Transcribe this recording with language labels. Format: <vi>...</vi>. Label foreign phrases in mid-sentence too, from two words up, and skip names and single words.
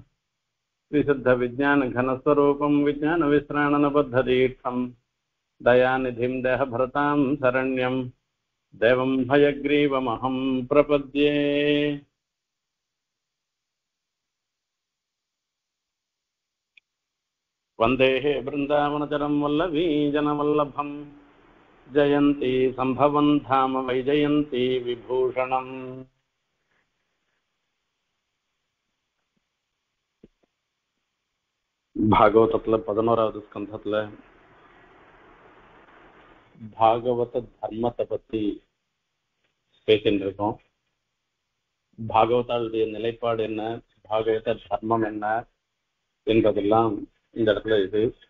<sa>श्रीशुद्धविज्ञानघनस्वरूपं विज्ञानविश्राणनबद्धदीक्षं दयानिधिं देहभरतां शरण्यं देवं भयग्रीवमहं प्रपद्ये। वन्देः वृन्दावनचरं वल्लवीजनवल्लभं जयन्ती सम्भवं धाम वैजयन्ती विभूषणम्।</sa> <ta>பாகவதத்துல 11வது ஸ்கந்தத்துல பாகவத தர்மத்தை பத்தி பேசிட்டு இருக்கோம். பாகவதாளுடைய நிலைப்பாடு என்ன, பாகவத தர்மம் என்ன என்பதெல்லாம் இந்த இடத்துல இது.</ta>